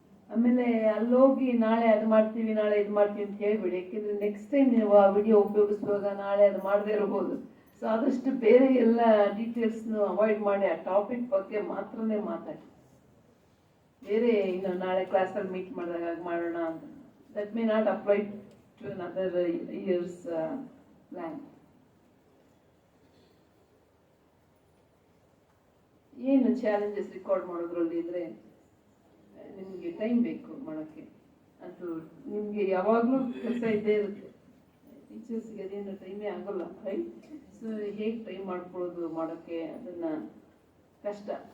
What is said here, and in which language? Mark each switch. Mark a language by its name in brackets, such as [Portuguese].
[Kannada] ಆಮೇಲೆ ಅಲ್ಲೋಗಿ ನಾಳೆ ಅದು ಮಾಡ್ತೀವಿ, ನಾಳೆ ಇದು ಮಾಡ್ತೀವಿ ಅಂತ ಹೇಳ್ಬಿಡಿ. ಯಾಕೆಂದರೆ ನೆಕ್ಸ್ಟ್ ಟೈಮ್ ನೀವು ಆ ವಿಡಿಯೋ ಉಪಯೋಗಿಸುವಾಗ ನಾಳೆ ಅದು ಮಾಡದೇ ಇರಬಹುದು. ಸೊ ಆದಷ್ಟು ಬೇರೆ ಎಲ್ಲ ಡೀಟೇಲ್ಸ್ನು ಅವಾಯ್ಡ್ ಮಾಡಿ ಆ ಟಾಪಿಕ್ ಬಗ್ಗೆ ಮಾತ್ರನೇ ಮಾತಾಡಿ. ಬೇರೆ ಇನ್ನು ನಾಳೆ ಕ್ಲಾಸಲ್ಲಿ ಮೀಟ್ ಮಾಡಿದಾಗ ಮಾಡೋಣ ಅಂತ [English] that may not apply to another year's plan. [Kannada] ಏನು ಚಾಲೆಂಜಸ್ ರೆಕಾರ್ಡ್ ಮಾಡೋದ್ರಲ್ಲಿ ಇದ್ರೆ ನಿಮಗೆ ಟೈಮ್ ಬೇಕು ಮಾಡೋಕ್ಕೆ. ಅದು ನಿಮಗೆ ಯಾವಾಗಲೂ ಕೆಲಸ ಇದ್ದೇ ಇರುತ್ತೆ. ಟೀಚರ್ಸ್ಗೆ ಅದೇನು ಟೈಮೇ ಆಗೋಲ್ಲ, ರೈಟ್? ಸೊ ಹೇಗೆ ಟೈಮ್ ಮಾಡ್ಕೊಳ್ಳೋದು ಮಾಡೋಕ್ಕೆ, ಅದನ್ನು ಕಷ್ಟ.